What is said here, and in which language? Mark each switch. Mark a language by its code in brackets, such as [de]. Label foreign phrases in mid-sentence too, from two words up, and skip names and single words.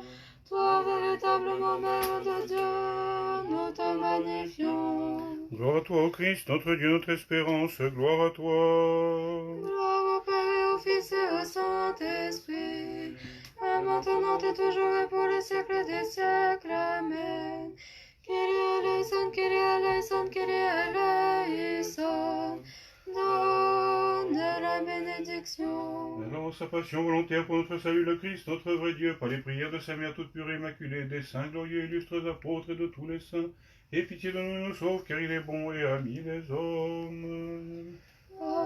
[fr] Toi, véritablement Mère de Dieu, nous te magnifions. Gloire à toi, ô Christ, notre Dieu, notre espérance, gloire à toi. Gloire au Père et au Fils et au Saint-Esprit, et maintenant et toujours et pour les siècles des siècles. [el] Amen. Kyrie eleison, Kyrie eleison, Kyrie eleison, [fr] donne la bénédiction. Allant sa passion volontaire pour notre salut, le Christ, notre vrai Dieu, par les prières de sa mère toute pure et immaculée, des saints glorieux illustres apôtres et de tous les saints, aie pitié de nous et nous sauve, car il est bon et ami des hommes.